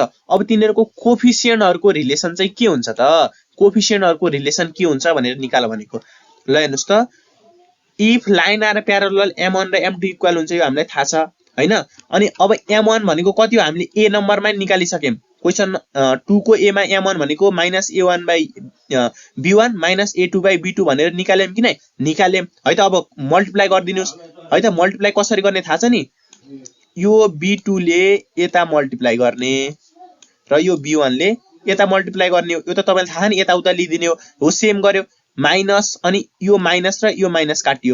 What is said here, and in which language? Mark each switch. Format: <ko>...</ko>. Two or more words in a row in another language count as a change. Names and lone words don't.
<ne>अब तिनीहरुको</ne> <en>coefficientहरुको relation</en> <ne>चाहिँ के हुन्छ त?</ne> <en>coefficientहरुको relation</en> <ne>के हुन्छ भनेर निकाल भनेको। ल हेर्नुस् त</ne> <en>if line are parallel</en> <ne>m1 र m2 इक्वल हुन्छ यो हामीलाई थाहा छ हैन। अनि अब m1 भनेको कति हो हामीले a नम्बरमै निकालिसक्यौं। क्वेशन 2 को a मा m1 भनेको -a1/b1 -a2/b2 भनेर निकाल्यौं कि नै? निकाल्यौं है त। अब मल्टिप्लाई गर्दिनुस् है त। मल्टिप्लाई कसरी गर्ने थाहा छ नि? यो b2 ले यता मल्टिप्लाई गर्ने र यो b1 ले यता मल्टिप्लाई गर्ने हो। यो त तपाईलाई थाहा नि, यता उता लिदिने हो। सेम गर्यो माइनस अनि यो माइनस र यो माइनस काटियो।</ne>